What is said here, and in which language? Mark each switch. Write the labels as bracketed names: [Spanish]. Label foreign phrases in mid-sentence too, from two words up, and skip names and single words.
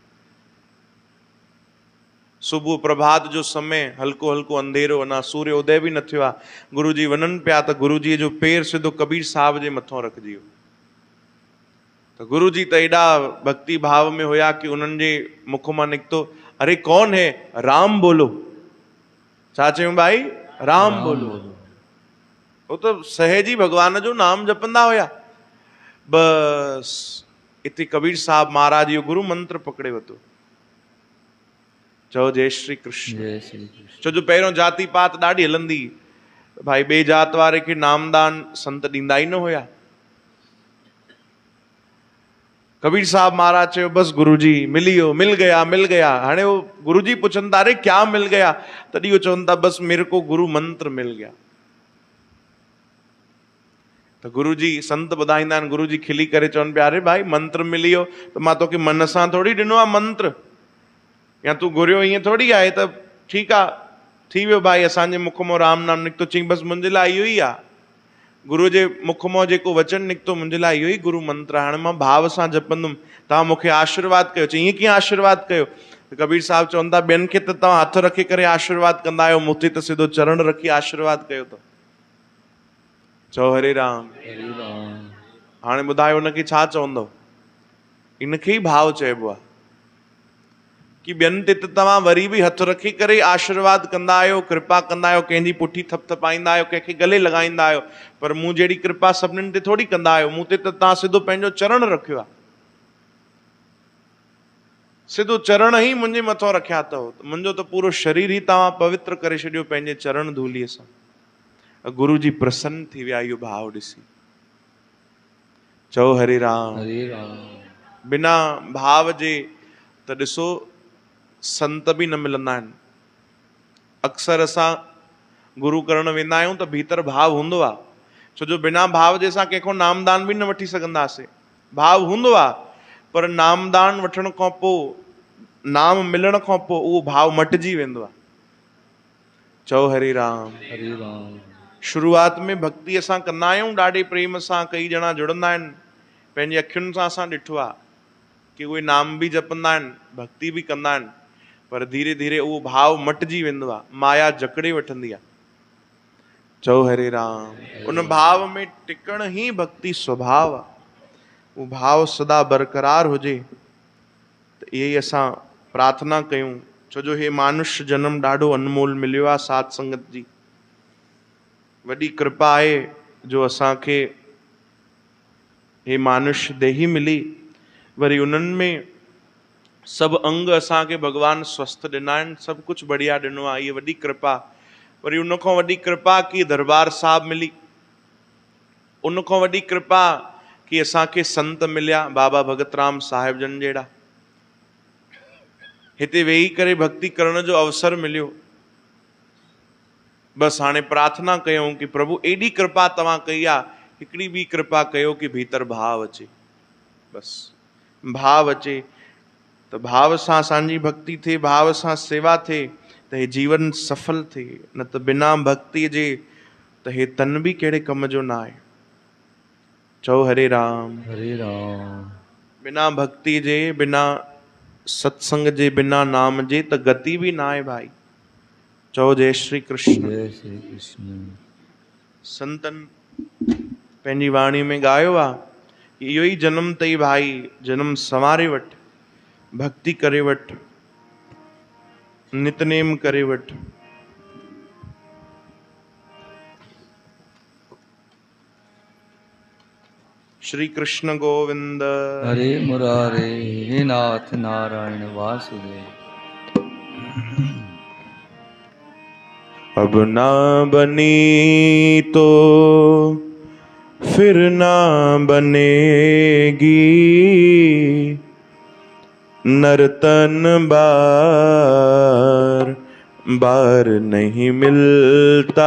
[Sindhi] सुबुह प्रभात जो समय, हल्को हल्को अंधेरो, अञा सूर्य उदय बि न थियो आहे। गुरु जी वञनि पिया त गुरु जी जो पेर सिधो कबीर साहब जे मथां रखिजी वियो। त गुरु जी त एॾा भक्ति भाव में हुया कि उन्हनि जे मुख मां निकितो, [Hindi] अरे कौन है, राम बोलो। [Sindhi] छा चयूं भाई, [Hindi] राम बोलो। वो तो सहज ही [Sindhi] भगवान जो नाम जपंदा हुया। बस इते कबीर साहब महाराज इहो गुरु मंत्र पकड़े वरितो, चओ [Hindi] जय श्री कृष्ण। जय श्री कृष्ण। [Sindhi] छो जो पहिरियों जाति पात ॾाढी हलंदी, भाई ॿिए जात वारे खे नामदान संत ॾींदा ई न हुया। कबीर साहब महाराज चयो, बस गुरु जी मिली वियो, [Hindi] मिल गया, मिल गया। [Sindhi] हाणे वो गुरु जी पुछनि था, [Hindi] अरे क्या मिल गया? [Sindhi] तॾहिं वो चवनि था, [Hindi] बस मेरे को गुरु मंत्र मिल गया। [Sindhi] त गुरु जी, संत ॿुधाईंदा आहिनि, गुरु जी खिली करे चवनि पिया, अरे भाई मंत्र मिली वियो त मां तोखे मन सां थोरी ॾिनो आहे मंत्र, या तूं घुरियो ईअं थोरी आहे। त ठीकु आहे, थी वियो भाई, असांजे मुख मां राम नाम निकितो। चई बसि मुंहिंजे लाइ इहो ई आहे, गुरू जे मुख मां जेको वचन निकितो मुंहिंजे लाइ इहो ई गुरु मंत्र। हाणे मां भाव सां जपंदुमि, तव्हां मूंखे आशीर्वाद कयो। चई ईअं कीअं आशीर्वाद कयो? त कबीर साहब चवनि था, ॿियनि खे त तव्हां हथ रखी करे आशीर्वाद कंदा आहियो, मूंखे त सिधो चरण रखी आशीर्वाद कयो अथव। चओ हरे राम। हरे राम। हाणे ॿुधायो हुनखे छा चवंदव? इनखे ई भाव चइबो आहे कि ॿियनि ते त तव्हां वरी बि हथ रखी करे आशीर्वाद कंदा आहियो, कृपा कंदा आहियो, कंहिंजी पुठी थपथपाईंदा आहियो, कंहिंखे गले लॻाईंदा आहियो, पर मूं जहिड़ी कृपा सभिनीनि ते थोरी कंदा आहियो। मूं ते त तव्हां सिधो पंहिंजो चरण रखियो आहे, सिधो चरण ई मुंहिंजे मथां रखिया अथव। मुंहिंजो त पूरो शरीर ई तव्हां पवित्र करे छॾियो पंहिंजे चरण धूलीअ सां। गुरु जी प्रसन्न थी विया इहो भाव ॾिसी। चओ हरे राम। हरे राम। बिना भाव जे त ॾिसो संत बि न मिलंदा आहिनि। अक्सर असां गुरु करण वेंदा आहियूं त भीतर भाव हूंदो आहे, छो जो बिना भाव जे असां कंहिंखो नामदान बि न वठी सघंदासीं। भाव हूंदो आहे, पर नामदान वठण खां पोइ, नाम मिलण खां पोइ उहो भाव मटिजी वेंदो आहे। चओ हरे राम। हरे राम। शुरूआत में भक्ति असां कंदा आहियूं ॾाढे प्रेम सां, कई ॼणा जुड़ंदा आहिनि, पंहिंजी अखियुनि सां असां ॾिठो आहे कि उहे नाम बि जपंदा आहिनि, भक्ति बि कंदा आहिनि, पर धीरे धीरे उहो भाव मटिजी वेंदो आहे, माया जकड़े वठंदी आहे। चओ हरे राम। उन भाव में टिकण ई भक्ति स्वभाव आहे। उहो भाव सदा बरक़रार हुजे, त इहे ई असां प्रार्थना कयूं। छो जो हे मानुष्य जन्म ॾाढो अनमोल मिलियो आहे, साध संगत जी वॾी कृपा आहे जो असांखे हे मानुष्य देही मिली। वरी उन्हनि में सभु अंग असांखे भॻवान स्वस्थ ॾिना आहिनि, सभु कुझु बढ़िया ॾिनो आहे, इहा वॾी कृपा। वरी उन खां वॾी कृपा की दरबार साहिब मिली, उन खां वॾी कृपा की असांखे संत मिलिया, बाबा भगत राम साहिब जन जहिड़ा। हिते वेही करे भक्ति करण जो अवसर मिलियो। बसि हाणे प्रार्थना कयूं कि प्रभु एॾी कृपा तव्हां कई आहे, हिकिड़ी ॿी कृपा कयो कि भीतर भाव अचे। बसि भाव अचे त भाव सां असांजी भक्ति थिए, भाव सां सेवा थिए, त त हे जीवन सफल थे, न त बिना भक्ति जे त हे तन भी कहिड़े कम जो ना आहे। चओ हरे राम। हरे राम। बिना भक्ति जे, बिना सत्संग जे, बिना नाम जे त गति भी ना आहे भाई। चओ [Hindi] जय श्री कृष्ण। जय श्री कृष्ण। [Sindhi] संतन पंहिंजी वाणी में ॻायो आहे कि इहो ई जन्म अथई भाई, जन्म संवारे वठ, भक्ति करे वठ, नितनेम करे वठ। श्री कृष्ण गोविंद। [Sanskrit] हरे मुरारे, हे नाथ नारायण वासुदेव। [Hindi] अब ना बनी तो फिर ना बनेगी, नर्तन बार बार नहीं मिलता।